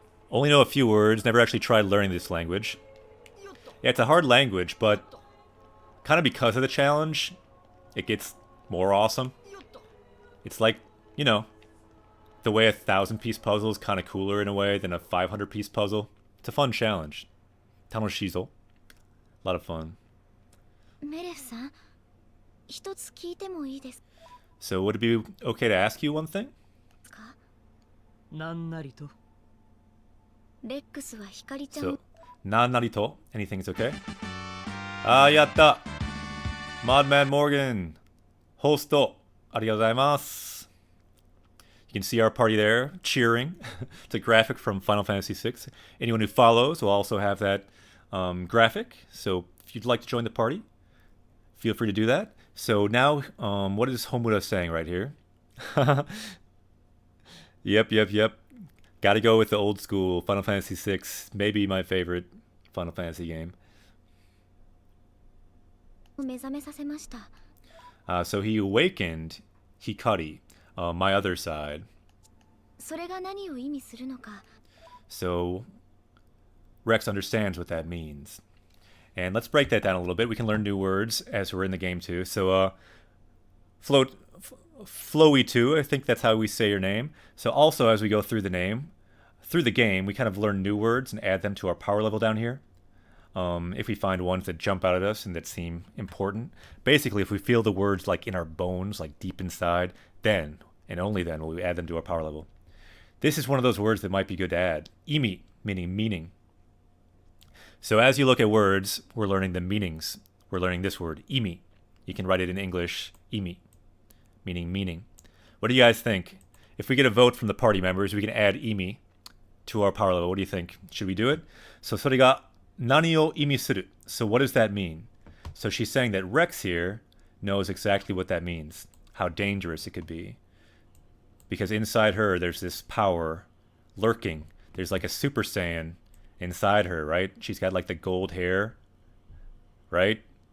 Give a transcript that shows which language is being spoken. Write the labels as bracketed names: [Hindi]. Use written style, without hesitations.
[English] Only know a few words, never actually tried learning this language. Yeah, it's a hard language, but kind of because of the challenge, it gets more awesome. It's like, you know, the way a 1,000-piece puzzle is kind of cooler in a way than a 500-piece puzzle. It's a fun challenge. Tanoshizo. A lot of fun. [Japanese] メレフさん、一つ聞いてもいいです [English] So would it be okay to ask you one thing? [Japanese] か？なんなりと。レックスは光ちゃん [English] So, nanarito. Anything's okay? Ah, yatta! Modman Morgan. Hosto. [Japanese] Arigatou gozaimasu. [English] You can see our party there, cheering. It's a graphic from Final Fantasy VI. Anyone who follows will also have that graphic. So if you'd like to join the party, feel free to do that. So now, what is Homura saying right here? Yep. Gotta go with the old school Final Fantasy VI. Maybe my favorite Final Fantasy game. [Japanese] 目覚めさせました [English] So he awakened Hikari, my other side. [Japanese] それが何を意味するのか [English] So Rex understands what that means. And let's break that down a little bit. We can learn new words as we're in the game too. So Flowy 2, I think that's how we say your name. So also as we go through the game, we kind of learn new words and add them to our power level down here. If we find ones that jump out at us and that seem important. Basically, if we feel the words like in our bones, like deep inside, then, and only then, will we add them to our power level. This is one of those words that might be good to add. Imi, meaning meaning. So as you look at words, we're learning the meanings. We're learning this word, imi. You can write it in English, imi, meaning meaning. What do you guys think? If we get a vote from the party members, we can add imi to our power level. What do you think? Should we do it? [Japanese] So それが何を意味する? [English] So what does that mean? So she's saying that Rex here knows exactly what that means. How dangerous it could be. Because inside her, there's this power lurking. There's like a Super Saiyan inside her, right? She's got like the gold hair, right?